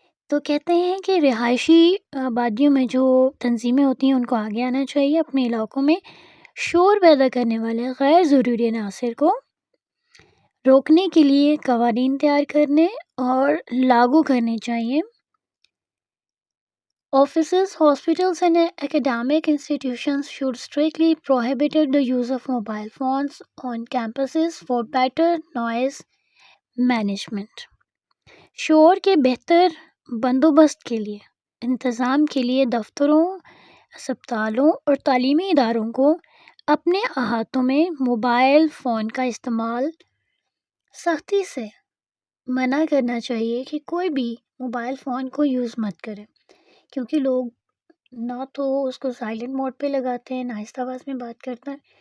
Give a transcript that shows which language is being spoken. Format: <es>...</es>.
<ur>تو کہتے ہیں کہ رہائشی آبادیوں میں جو تنظیمیں ہوتی ہیں ان کو آگے آنا چاہیے، اپنے علاقوں میں شور پیدا کرنے والے غیر ضروری عناصر کو روکنے کے لیے قوانین تیار کرنے اور لاگو کرنے چاہیے.</ur> <en>Offices, hospitals and academic institutions should strictly prohibit the use of mobile phones on campuses for better noise management.</en> <ur>شور کے بہتر بندوبست کے لیے، انتظام کے لیے دفتروں، اسپتالوں اور تعلیمی اداروں کو اپنے احاطوں میں موبائل فون کا استعمال سختی سے منع کرنا چاہیے کہ کوئی بھی موبائل فون کو یوز مت کرے، کیونکہ لوگ نہ تو اس کو سائلنٹ موڈ پہ لگاتے ہیں، نہ آہستہ آواز میں بات کرتے ہیں.</ur>